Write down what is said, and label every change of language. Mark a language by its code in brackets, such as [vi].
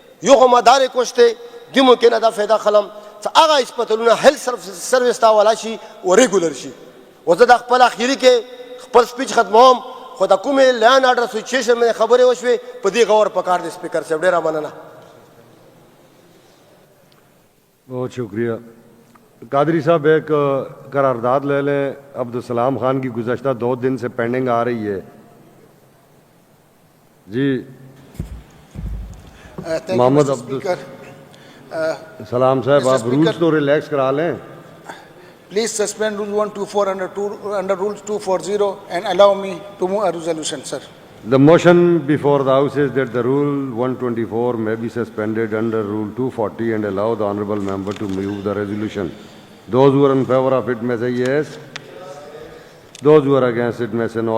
[ps] یو خو ما دا ریکویسټ دی دې ممکنه دا فایده خلم چې هغه هسپتالونه هیلث سروس ته والا شي او ریګولر شي او زه د خپل اخري کې خپل سپیچ ختموم خو د کومې لین آرډر سچویشن باندې خبرې وشوې په دې غور پکار دی سپیکر صاحب ډېره مننه [ur] بہت شکریہ قادری صاحب ایک قرارداد لے لیں عبدالسلام خان کی گزشتہ 2 دن سے پینڈنگ آ رہی ہے جی محمد عبدالسلام صاحب آپ رولز تو ریلیکس کرا لیں [en] Please suspend Rule 124 under Rules 240 and allow me to move a resolution, sir. The motion before the House is that the Rule 124 may be suspended under Rule 240 and allow the Honourable Member to move the resolution. Those who are in favor of it may say yes. Those who are against it may say no.